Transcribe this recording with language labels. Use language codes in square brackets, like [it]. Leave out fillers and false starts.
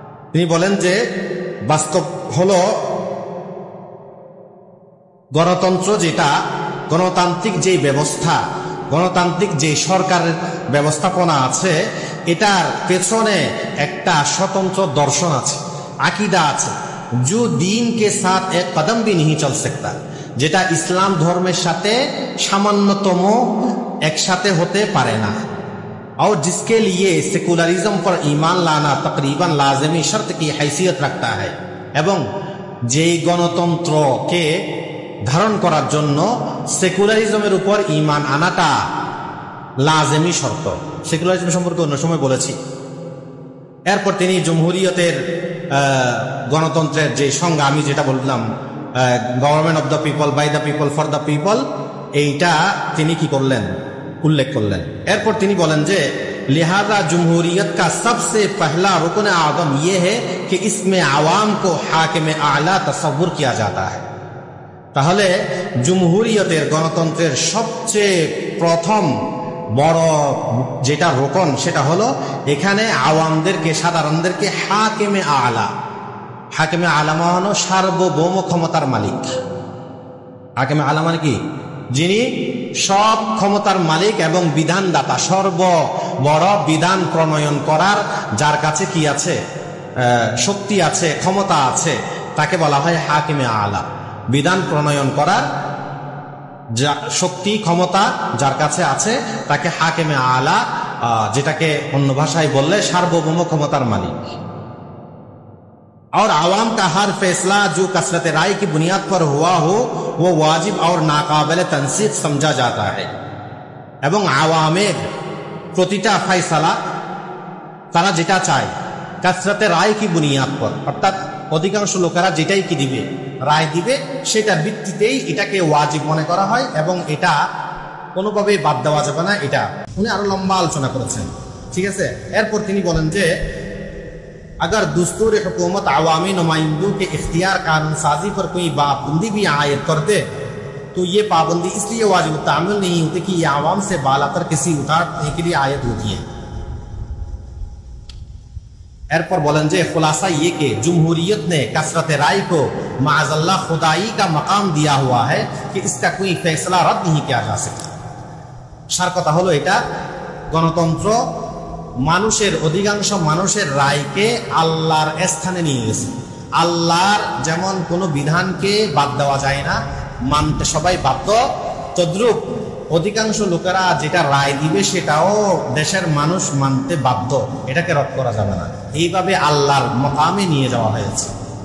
[bn] তিনি বলেন যে বাস্তব হলো গণতন্ত্র যেটা, গণতান্ত্রিক যে ব্যবস্থা, গণতান্ত্রিক যে সরকারের ব্যবস্থাপনা আছে, এটার পেছনে একটা স্বতন্ত্র দর্শন আছে, আকিদা আছে, [hi] जो दीन के साथ एक कदम भी नहीं चल सकता, [bn] যেটা ইসলাম ধর্মের সাথে সামান্যতম একসাথে হতে পারে না। [hi] और जिसके लिए सेकुलरिज्म पर ईमान लाना तकरीबन लाजमी शर्त की हैसियत रखता है, [bn] এবং যেই গণতন্ত্রকে ধারণ করার জন্য সেকুলারিজমের উপর ঈমান আনাটা লাজেমি শর্ত। সেকুলারিজম সম্পর্কে অন্য সময় বলেছি। এরপর তিনি জমহুরিয়তের গণতন্ত্রের যে সংজ্ঞা, আমি যেটা বললাম, [en] government of the people, [bn] by the people, for the people, এইটা তিনি কি করলেন, উল্লেখ করলেন। এরপর তিনি বলেন যে [hi] लिहाजा जमहूरियत का सबसे पहला रुकन आज़म ये है कि इसमें आवाम को हाकिम आला तस्वुर किया जाता है। [bn] তাহলে জমহুরিয়তের, গণতন্ত্রের সবচেয়ে প্রথম বড় যেটা রোকন, সেটা হলো এখানে আওয়ামদেরকে, সাধারণদেরকে হাকিমে আলা, হাকিমে আলা মানে সার্বভৌম ক্ষমতার মালিক। হাকিমে আলা মানে কি, যিনি সব ক্ষমতার মালিক এবং বিধানদাতা, সর্ববড় বিধান প্রণয়ন করার যার কাছে কি আছে, শক্তি আছে, ক্ষমতা আছে, তাকে বলা হয় হাকিমে আলা। বিধান প্রণয়ন করার যা শক্তি, ক্ষমতা যার কাছে আছে তাকে হাকিমে আলা, যেটাকে অন্য ভাষায় বললে সার্বভৌম ক্ষমতার মালিক। [hi] और आवाम का हर फैसला जो कसरत राय की बुनियाद पर हुआ हो वो वाजिब और नाकाबिले तनसीख समझा जाता है। [bn] এবং আওয়ামের প্রতিটা ফয়সালা তারা যেটা চায় [hi] কাসরাতে রায় কি বুনিয়াদ পর, [bn] অর্থাৎ অধিকাংশ লোকেরা যেটাই কি দিবে, রায় দিবে, সেটার ভিত্তিতেই এটাকে ওয়াজিব মনে করা হয় এবং এটা কোনোভাবেই বাদ দেওয়া যাবে না। এটা উনি আরো লম্বা আলোচনা করেছেন, ঠিক আছে। এরপর তিনি বলেন যে [hi] अगर दस्तूर हुकूमत अवामी नुमाइंदों के इख्तियार कानून साजी पर कोई पाबंदी भी आयद कर दे तो ये पाबंदी इसलिए वाजिब तामिल नहीं होती कि ये आवाम से बालातर किसी उतारने के लिए आयद होती है। [bn] एरपर बोलन जे [hi] खुलासा ये कि जमहूरियत ने कसरत राय को माअज़ल्लाह खुदाई का मकाम दिया हुआ है कि इसका कोई फैसला रद्द नहीं किया जा सकता। [bn] सार कथा हलो एटा गणतंत्र মানুষের অধিকাংশ মানুষের রায়কে আল্লাহর স্থানে নিয়ে গেছে। আল্লাহর যেমন কোনো বিধানকে বাদ দেওয়া যায় না, মানতে সবাই বাধ্য, তদ্রূপ অধিকাংশ লোকেরা যেটা রায় দিবে সেটাও দেশের মানুষ মানতে বাধ্য, এটাকে রদ করা যাবে না। এইভাবে আল্লাহর মকামে নিয়ে যাওয়া হয়েছে।